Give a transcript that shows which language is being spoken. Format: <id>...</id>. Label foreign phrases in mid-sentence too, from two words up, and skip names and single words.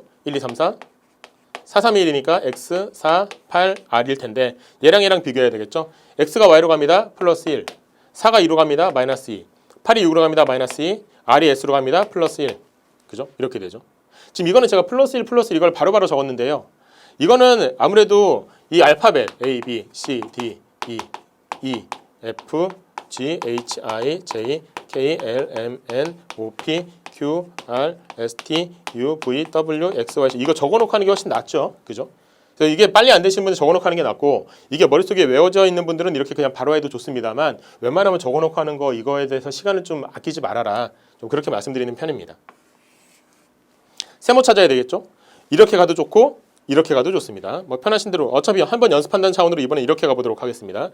<ko>1, 2, 3, 4 4321이니까 x, 4, 8, r일 텐데 얘랑 얘랑 비교해야 되겠죠? x가 y로 갑니다. 플러스 1. 4가 2로 갑니다. 마이너스 2. 8이 6으로 갑니다. 마이너스 2. r이 s로 갑니다. 플러스 1. 그죠? 이렇게 되죠. 지금 이거는 제가 플러스 1, 플러스 1 이걸 바로바로 적었는데요. 이거는 아무래도 이 알파벳 A, B, C, D, E, F, G, H, I, J, K, L, M, N, O, P, Q, R, S, T, U, V, W, X, Y 이거 적어놓고 하는 게 훨씬 낫죠, 그죠? 그래서 이게 빨리 안 되시는 분은 적어놓고 하는 게 낫고 이게 머릿속에 외워져 있는 분들은 이렇게 그냥 바로 해도 좋습니다만 웬만하면 적어놓고 하는 거 이거에 대해서 시간을 좀 아끼지 말아라 좀 그렇게 말씀드리는 편입니다. 세모 찾아야 되겠죠? 이렇게 가도 좋고 이렇게 가도 좋습니다. 뭐 편하신 대로 어차피 한번 연습한다는 차원으로 이번에 이렇게 가보도록 하겠습니다.</ko>